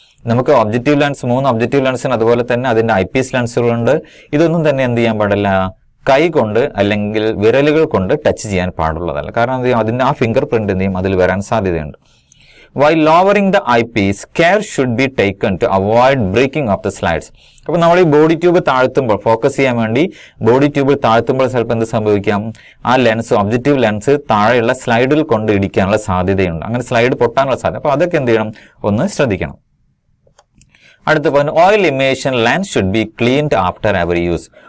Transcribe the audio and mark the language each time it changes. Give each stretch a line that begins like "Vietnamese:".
Malayalam: നമുക്ക് objective lens 3 objective ലെൻസിന് അതുപോലെ തന്നെ അതിന്റെ ഐപീസ് ലെൻസുകളുണ്ട്. ഇതൊന്നും തന്നെ എന്ത് ചെയ്യാൻ പാടില്ല? കൈ കൊണ്ട് അല്ലെങ്കിൽ വിരലുകൾ കൊണ്ട് ടച്ച് ചെയ്യാൻ പാടുള്ളതല്ല. കാരണം എന്ത് ചെയ്യും? അതിന്റെ ആ ഫിംഗർ പ്രിന്റ് എന്ത് ചെയ്യും? അതിൽ വരാൻ സാധ്യതയുണ്ട്.
English: While lowering the eyepiece, care should be taken to avoid breaking of the slides.
Malayalam: അപ്പോൾ നമ്മൾ ഈ ബോഡി ട്യൂബ് താഴ്ത്തുമ്പോൾ, ഫോക്കസ് ചെയ്യാൻ വേണ്ടി ബോഡി ട്യൂബ് താഴ്ത്തുമ്പോൾ ചിലപ്പോൾ എന്ത് സംഭവിക്കാം? ആ ലെൻസ്, ഒബ്ജക്റ്റീവ് ലെൻസ് താഴെയുള്ള സ്ലൈഡിൽ കൊണ്ട് ഇടിക്കാനുള്ള സാധ്യതയുണ്ട്. അങ്ങനെ സ്ലൈഡ് പൊട്ടാനുള്ള സാധ്യത. അപ്പോൾ അതൊക്കെ എന്ത് ചെയ്യണം? ഒന്ന് ശ്രദ്ധിക്കണം. അടുത്ത point
English: Oil immersion lens should be cleaned after every use.